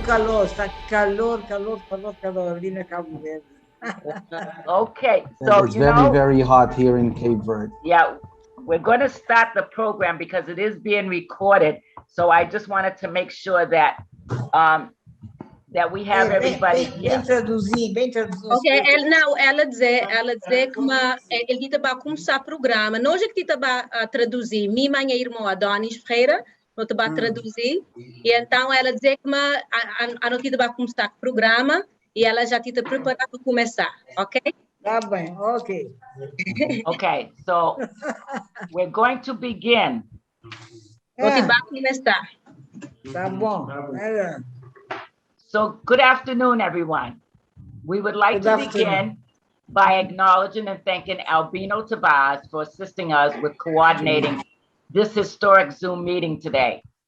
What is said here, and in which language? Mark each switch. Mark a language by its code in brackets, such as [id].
[pt] calor, está calor ali na Cabo Verde. [en] Okay. So, It's you very, know, very hot here in Cape Verde. yeah, we're going to start the program because it is being recorded. So I just wanted to make sure that that we have everybody here. [pt] Bem traduzir, bem traduzir. Ok, ela dizer que ele está começar o programa. Nós é que está traduzir. Minha irmã Adonis Ferreira, não está traduzir. E então ela dizer que a notícia vai começar o programa e ela já está preparada para começar, ok? Tá bem, ok. [en] Okay, so we're going to begin. [pt] Vai começar. Tá bom. [en] So good afternoon, everyone. We would like to begin by acknowledging and thanking Albino Tabaz for assisting us with coordinating this historic Zoom meeting today.